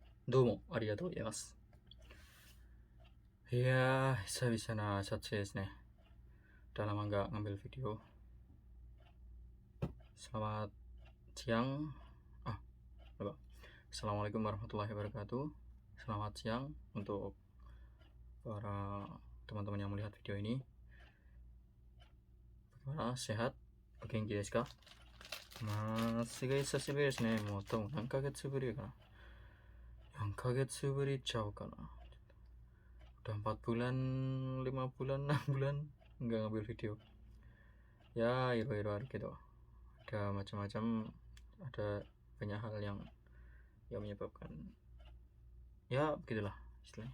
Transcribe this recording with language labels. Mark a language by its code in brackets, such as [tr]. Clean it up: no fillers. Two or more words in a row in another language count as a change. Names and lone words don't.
[ja] どうもありがとうございます。いやー、久々な撮影ですね. [id] Udah lama nggak ngambil video. Selamat siang. Lupa. [ar] السلام عليكم ورحمة الله وبركاته. [id] Selamat siang untuk para teman-teman yang melihat video ini. Bagaimana? Sehat? [ja] 元気ですか? Masih 久しぶりですね. もうとも何か月ぶりかな？4か月ぶりちゃうかな? 4 kagetsu buri chau ka na? [id] Udah 4 bulan, 5 bulan, 6 bulan nggak ngambil video. [ja] や、いろいろあるけど. [id] Ada macam-macam, ada banyak hal yang menyebabkan ya begitulah istilahnya.